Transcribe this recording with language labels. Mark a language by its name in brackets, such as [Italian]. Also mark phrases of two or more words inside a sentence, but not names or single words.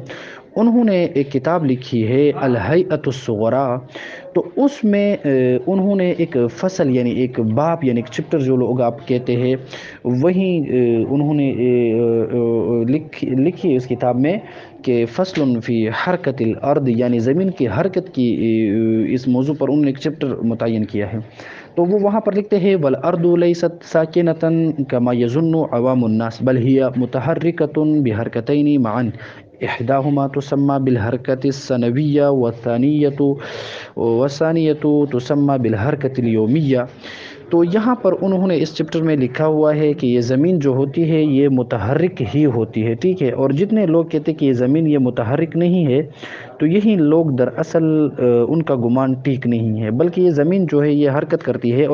[Urdu] انہوں نے ایک کتاب لکھی ہے الہیئۃ الصغریٰ، تو اس میں انہوں نے ایک فصل یعنی ایک باب یعنی ایک چپٹر جو لوگ آپ کہتے ہیں، وہیں انہوں نے لکھی اس کتاب میں کہ [Arabic] فصل فی حرکت الارض، [Urdu] یعنی زمین کی حرکت کی اس موضوع پر انہوں نے ایک چپٹر متعین کیا ہے۔ تو وہ وہاں پر لکھتے ہیں [Arabic] والارض لیست ساکنۃ کما یظن عوام الناس بل ہی متحرکۃ بحرکتین معا، إحداهما تسمى بالحركة السنوية وثانيتهما تسمى بالحركة اليومية. [Urdu] تو یہاں پر انہوں نے اس چیپٹر میں لکھا ہوا ہے کہ یہ زمین جو ہوتی ہے یہ متحرک ہی ہوتی ہے، ٹھیک ہے. اور جتنے لوگ کہتے ہیں کہ یہ زمین یہ متحرک نہیں ہے، تو یہی لوگ دراصل ان کا گمان ٹھیک نہیں ہے، بلکہ یہ زمین جو ہے یہ حرکت کرتی ہے.